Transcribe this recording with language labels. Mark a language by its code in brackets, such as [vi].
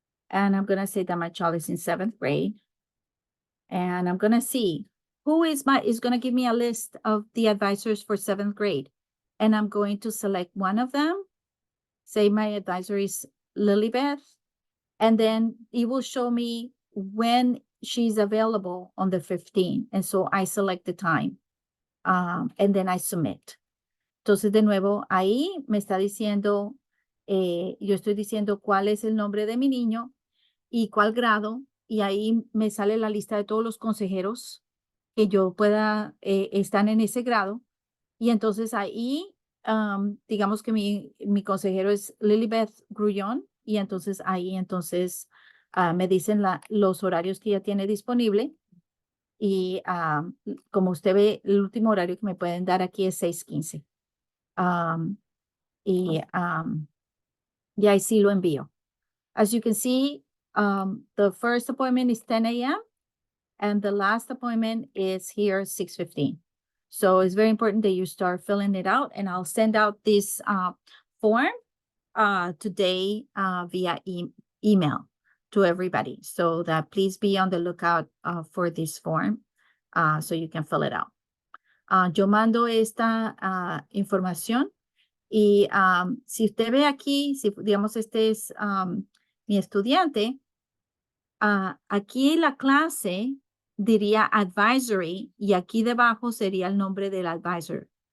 [en] And I'm going to say that my child is in 7th grade. And I'm going to see who is going to give me a list of the advisors for 7th grade. And I'm going to select one of them. Say my advisor is Lilybeth. And then it will show me when she's available on the 15th. And so I select the time. And then I submit. [es] Entonces, de nuevo, ahí me está diciendo, yo estoy diciendo cuál es el nombre de mi niño y cuál grado, y ahí me sale la lista de todos los consejeros que yo pueda, están en ese grado. Y entonces ahí, digamos que mi consejero es Lilybeth Grullón, y entonces ahí me dicen los horarios que ella tiene disponible. Y como usted ve, el último horario que me pueden dar aquí es 6:15. Y ahí sí lo envío. [en] As you can see, the first appointment is 10 a.m. and the last appointment is here 6:15. So it's very important that you start filling it out, and I'll send out this form today via email to everybody. So that please be on the lookout for this form so you can fill it out. [es] Yo mando esta información. Y si usted ve aquí, si digamos este es mi estudiante, aquí la clase diría advisory y aquí debajo sería el nombre del advisor.